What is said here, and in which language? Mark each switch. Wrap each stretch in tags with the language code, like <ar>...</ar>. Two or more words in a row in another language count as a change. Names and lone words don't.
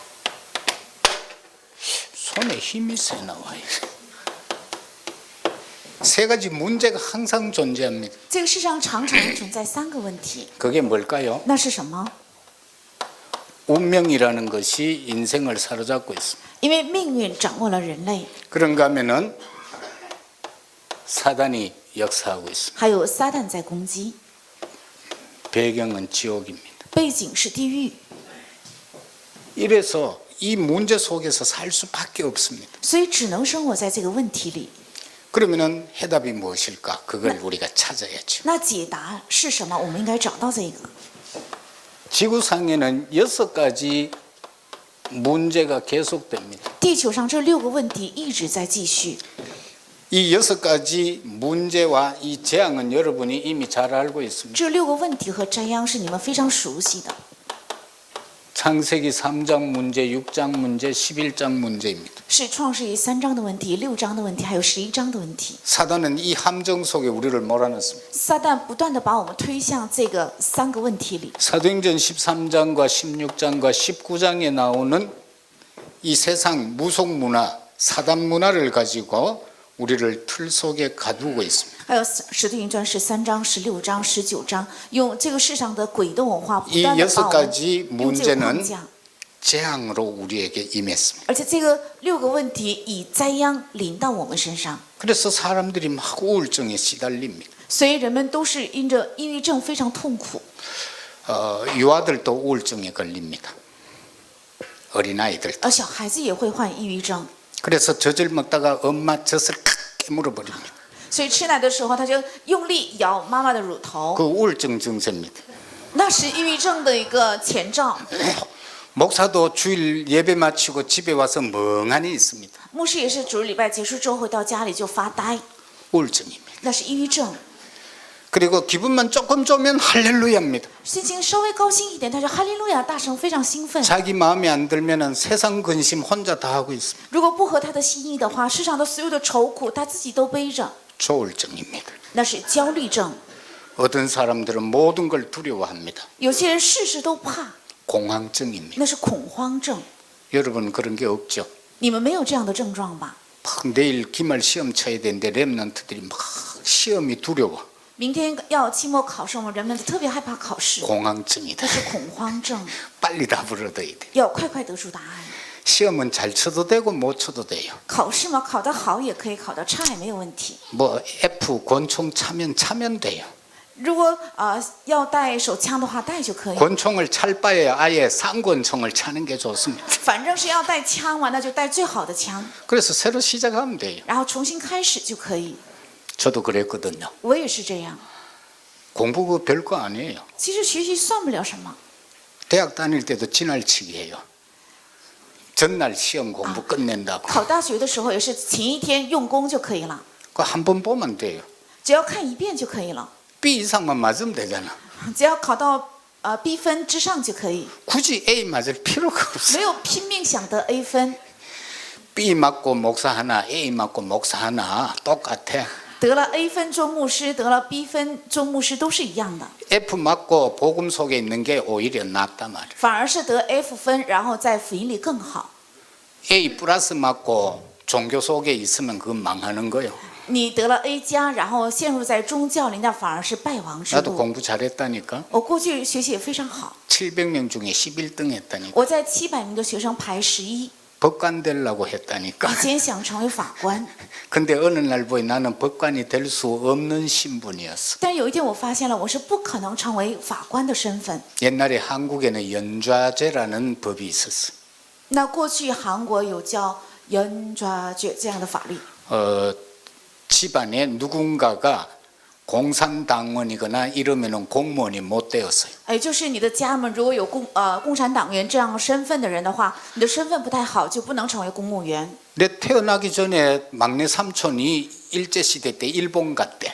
<ko>손에 힘이 세 나와요. 세 가지 문제가 항상 존재합니다.</ko> <zh>这个世上常常存在3个问题，</zh> <ko>그게 뭘까요?</ko> <zh>那是什么？</zh> <ko>운명이라는 것이 인생을 사로잡고 있습니다.</ko> <zh>因为命运掌握了人类，</zh> <ko>그런가 하면은 사단이 역사하고 있습니다.</ko> <zh>还有撒旦在攻击，</zh> <ko>배경은 지옥입니다.</ko> <zh>背景是地狱，</zh> <ko>이래서 이 문제 속에서 살 수밖에 없습니다.</ko> <zh>所以只能生活在这个问题里。</zh> <ko>그러면은 해답이 무엇일까? 그걸 우리가 찾아야죠.</ko> <zh>那解答是什么？我们应该找到这个。</zh> <ko>지구상에는 6가지 문제가 계속됩니다.</ko> <zh>地球上这6个问题一直在继续，</zh> <ko>이 6가지 문제와 이 재앙은 여러분이 이미 잘 알고 있습니다.</ko> <zh>这6个问题和灾殃是你们非常熟悉的。</zh> <ko>창세기 3장 문제, 6장 문제, 11장 문제입니다.</ko> <zh>是创世纪3章的问题、6章的问题，还有11章的问题。</zh> <ko>사단은 이 함정 속에 우리를 몰아넣습니다.</ko> <zh>撒旦不断的把我们推向这个3个问题里。</zh> <ko>사도행전 13장과 16장과 19장에 나오는 이 세상 무속 문화, 사단 문화를 가지고 우리를 틀 속에 가두고 있습니다.</ko> <zh>还有《使徒行传》13章、16章、19章，用这个世上的诡的文化不</zh> <ko>이</ko> <zh>断的把我们</zh> <ko>6가지</ko> <zh>用这个框</zh> <ko>문제는</ko> <zh>架，</zh> <ko>재앙으로 우리에게 임했습니다.</ko> <zh>而且这个6个问题以灾殃临到我们身上，</zh> <ko>그래서 사람들이 막 우울증에 시달립니다.</ko> <zh>所以人们都是因着抑郁症非常痛苦。</zh> <ko>유아들도 우울증에 걸립니다. 어린아이들도.</ko> <zh>小孩子也会患抑郁症，</zh> <ko>그래서 젖을 먹다가 엄마 젖을 칵 깨물어 버립니다.</ko> <zh>所以吃奶的时候他就用力咬妈妈的乳头，</zh> <ko>그 우울증 증세입니다.</ko> <zh>那是抑郁症的一个前兆。</zh> <ko>목사도 주일 예배 마치고 집에 와서 멍하니 있습니다.</ko> <zh>牧师也是主日礼拜结束之后回到家里就发呆，</zh> <ko>우울증입니다.</ko> <zh>那是抑郁症。</zh> <ko>그리고 기분만 조금 좋으면 할렐루야입니다.</ko> <zh>心情稍微高兴一点，他就哈利路亚大声，非常兴奋。</zh> <ko>자기 마음에 안 들면은 세상 근심 혼자 다 하고 있습니다.</ko> <zh>如果不合他的心意的话，世上的所有的愁苦他自己都背着，</zh> <ko>조울증입니다.</ko> <zh>那是焦虑症。</zh> <ko>어떤 사람들은 모든 걸 두려워합니다.</ko> <zh>有些人事事都怕，</zh> <ko>공황증입니다.</ko> <zh>那是恐慌症。</zh> <ko>여러분 그런 게 없죠?</ko> <zh>你们没有这样的症状吧？</zh> <ko>막 내일 기말 시험 쳐야 되는데 랩런트들이 막 시험이 두려워.</ko> <zh>明天要期末考试，我们人们特别害怕考试，</zh> <ko>공황증이다.</ko> <zh>那是恐慌症，</zh> <ko>빨리 답을 얻어야 돼.</ko> <zh>要快快得出答案。</zh> <ko>시험은 잘 쳐도 되고 못 쳐도 돼요.</ko> <zh>考试嘛，考得好也可以，考得差也没有问题。</zh> <ko>뭐 F 권총 차면 돼요.</ko> <zh>如果要带手枪的话，带就可以。</zh> <ko>권총을 찰 바에 아예 쌍권총을 차는 게 좋습니다.</ko> <zh>反正是要带枪嘛，那就带最好的枪，</zh> <ko>그래서 새로 시작하면 돼요.</ko> <zh>然后重新开始就可以。</zh> <ko>저도 그랬거든요.</ko> <zh>我也是这样。</zh> <ko>공부 그 별거 아니에요.</ko> <zh>其实学习算不了什么。</zh> <ko>대학 다닐 때도 지날치기 해요. 전날 시험 공부 끝낸다고.</ko> <zh>考大学的时候也是前一天用功就可以了，</zh> <ko>그거 한 번 보면 돼요.</ko> <zh>只要看一遍就可以了，</zh> <ko>B 이상만 맞으면 되잖아.</ko> <zh>只要考到B 分之上就可以，</zh> <ko>굳이 A 맞을 필요가 없어.</ko> <zh>没有拼命想得 A 分。</zh> <ko>B 맞고 목사 하나, A 맞고 목사 하나 똑같아.</ko> <zh>得了 A 分做牧师，得了 B 分做牧师都是一样的，</zh> <ko>F 맞고 복음 속에 있는 게 오히려 낫단 말이야.</ko> <zh>反而是得 F 分，然后在福音里更好。</zh> <ko>A 플러스 맞고 종교 속에 있으면 그건 망하는 거예요.</ko> <zh>你得了 A 加，然后陷入在宗教里，那反而是败亡之</zh> <ko>나도</ko> <zh>路。</zh> <ko>공부 잘했다니까.</ko> <zh>我过去学习也非常好，</zh> <ko>700명 중에 11등 했다니까.</ko> <zh>我在700名的学生排11，</zh> <ko>법관 되려고 했다니까.</ko> <zh>以前想成为法官，</zh> <ko>근데 어느 날 보니 나는 법관이 될 수 없는 신분이었어.</ko> <zh>但有一天我发现了，我是不可能成为法官的身份。</zh> <ko>옛날에 한국에는 연좌제라는 법이 있었어.</ko> <zh>那过去韩国有叫연좌죄这样的法律，</zh> <ko>집안에 누군가가 공산당원이거나 이러면은 공무원이 못 되었어요.</ko> <zh>就是你的家门如果有共产党员这样身份的人的话，你的身份不太好，就不能成为公务员。</zh> <ko>내 태어나기 전에 막내 삼촌이 일제시대 때 일본 갔대.</ko>